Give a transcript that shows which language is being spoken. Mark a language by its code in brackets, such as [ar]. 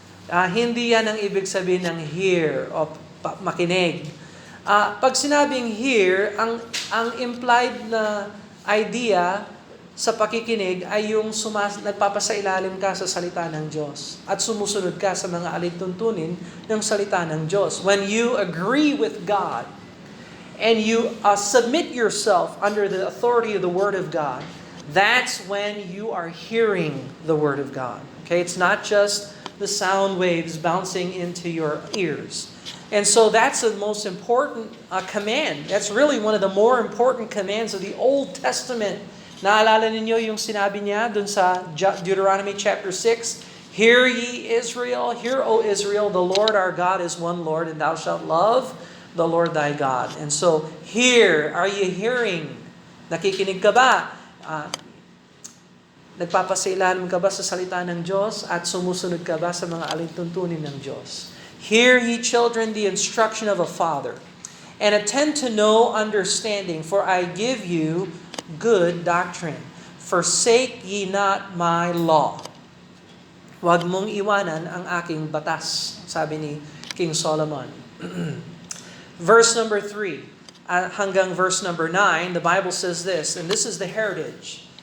[tl] Hindi yan ang ibig sabihin ng hear o makinig. Pag sinabing hear, ang implied na idea sa pakikinig ay yung nagpapasailalim ka sa salita ng Diyos at sumusunod ka sa mga alituntunin ng salita ng Diyos. [en] When you agree with God, and you submit yourself under the authority of the Word of God, that's when you are hearing the Word of God. Okay, it's not just the sound waves bouncing into your ears. And so that's the most important command. That's really one of the more important commands of the Old Testament. [tl] Naalala ninyo yung sinabi niya dun sa [en] Deuteronomy chapter 6, Hear ye Israel, hear, O Israel, the Lord our God is one Lord, and thou shalt love the Lord thy God. And so, hear, are you hearing? [tl] Nakikinig ka ba? Nagpapasailalim ka ba sa salita ng Diyos at sumusunod ka ba sa mga alituntunin ng Diyos? [en] Hear ye children the instruction of a father, and attend to know understanding, for I give you good doctrine. Forsake ye not my law. [tl] Huwag mong iwanan ang aking batas, sabi ni King Solomon. [en] Verse number 3 [tl] hanggang [en] verse number 9, the Bible says this, and this is the heritage.